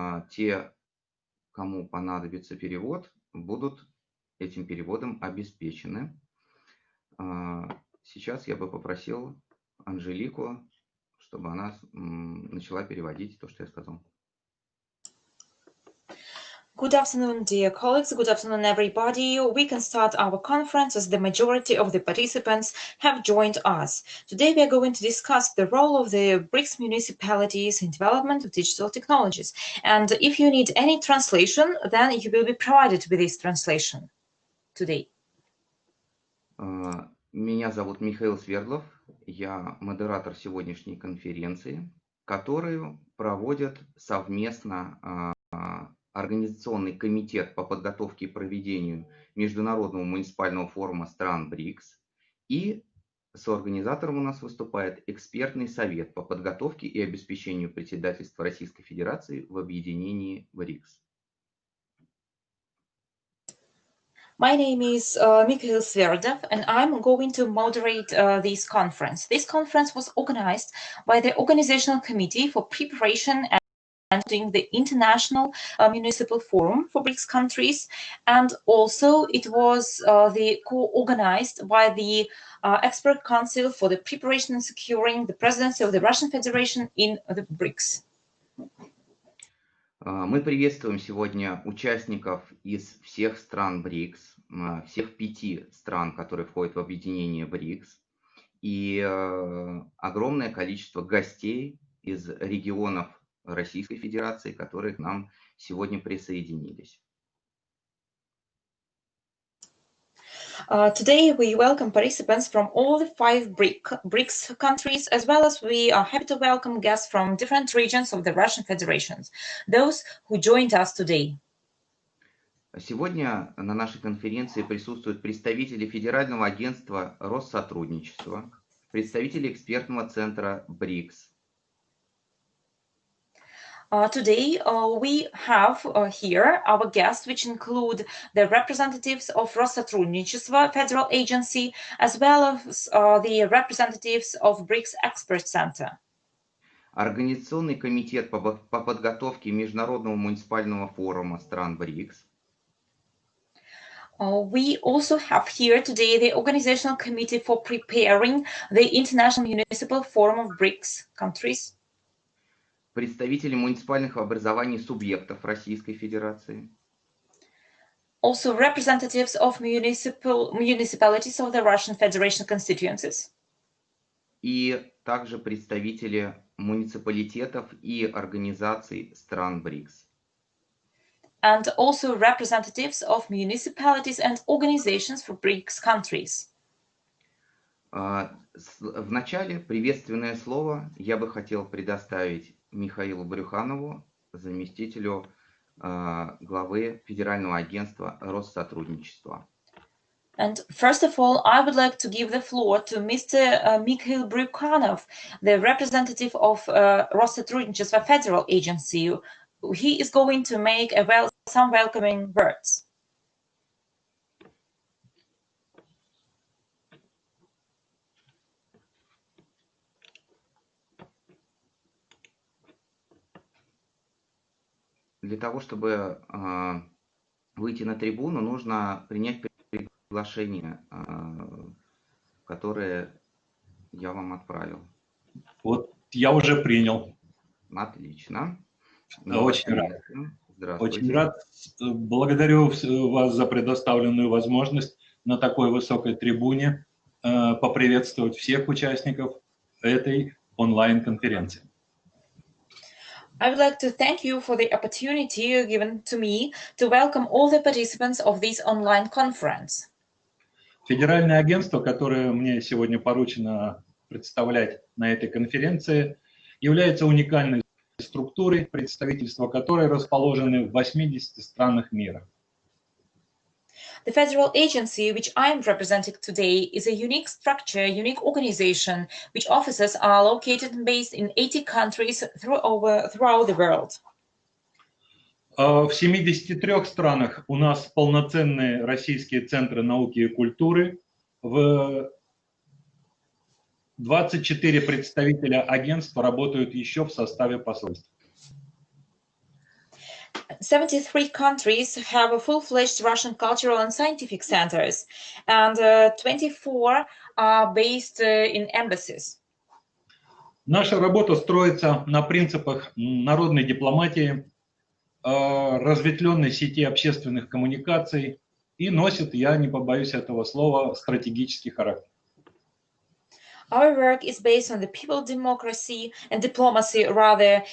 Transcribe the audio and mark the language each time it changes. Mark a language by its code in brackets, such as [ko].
[ru] Те, кому понадобится перевод, будут этим переводом обеспечены. Сейчас я бы попросил Анжелику, чтобы она начала переводить то, что я сказал. [en] Good afternoon, dear colleagues. Good afternoon, everybody. We can start our conference as the majority of the participants have joined us. Today, we are going to discuss the role of the BRICS municipalities in development of digital technologies. And if you need any translation, then you will be provided with this translation today. [ru] Меня зовут Михаил Свердлов. Я модератор сегодняшней конференции, которую проводят совместно Организационный комитет по подготовке и проведению Международного муниципального форума стран БРИКС, и соорганизатором у нас выступает Экспертный совет по подготовке и обеспечению председательства Российской Федерации в объединении БРИКС. [en] My name is Mikhail Sverdov, and I'm going to moderate this conference. This conference was organized by the Organizational Committee for Preparation and the International Municipal Forum for BRICS countries, and also it was co-organized by the Expert Council for the Preparation and Securing the Presidency of the Russian Federation in the BRICS. [ru] Мы приветствуем сегодня участников из всех стран БРИКС, всех 5 стран, которые входят в объединение БРИКС, и огромное количество гостей из регионов Российской Федерации, которые к нам сегодня присоединились. [en] Today we welcome participants from all the 5 BRICS countries, as well as we are happy to welcome guests from different regions of the Russian Federation, those who joined us today. [ru] Сегодня на нашей конференции присутствуют представители Федерального агентства Россотрудничества, представители экспертного центра БРИКС. [en] Today we have here our guests, which include the representatives of Россотрудничество Federal Agency, as well as the representatives of BRICS Expert Center. [ru] Организационный комитет по подготовке Международного муниципального форума стран БРИКС. [en] We also have here today the Organizational Committee for Preparing the International Municipal Forum of BRICS countries. [ru] Представители муниципальных образований субъектов Российской Федерации. [en] Also representatives of municipalities of the Russian Federation constituencies. [ru] И также представители муниципалитетов и организаций стран БРИКС. [en] And also representatives of municipalities and organizations for BRICS countries. [ru] В начале приветственное слово я бы хотел предоставить Михаилу Брюханову, заместителю главы Федерального агентства Россотрудничества. [en] And first of all, I would like to give the floor to Mr. Mikhail Brukhanov, the representative of Россотрудничество Federal Agency. He is going to make some welcoming words. [ru] Для того, чтобы выйти на трибуну, нужно принять приглашение, которое я вам отправил. Вот я уже принял. Отлично. Очень рад. Здравствуйте. Очень рад. Благодарю вас за предоставленную возможность на такой высокой трибуне поприветствовать всех участников этой онлайн-конференции. [en] I would like to thank you for the opportunity given to me to welcome all the participants of this online conference. [ru] Федеральное агентство, которое мне сегодня поручено представлять на этой конференции, является уникальной структурой, представительства которой расположены в 80 странах мира. [en] The federal agency, which I am representing today, is a unique structure, unique organization, which offices are located and based in 80 countries throughout the world. [ru] В 73 странах у нас полноценные российские центры науки и культуры, в 24 представителя агентства работают еще в составе посольств. [en] 73 countries have a full-fledged Russian cultural and scientific centers, and 24 are based in embassies. [ru] Наша работа строится на принципах народной дипломатии, разветвленной сети общественных коммуникаций и носит, я не побоюсь этого слова, стратегический характер. [en] Our work is based on the people democracy and diplomacy, rather.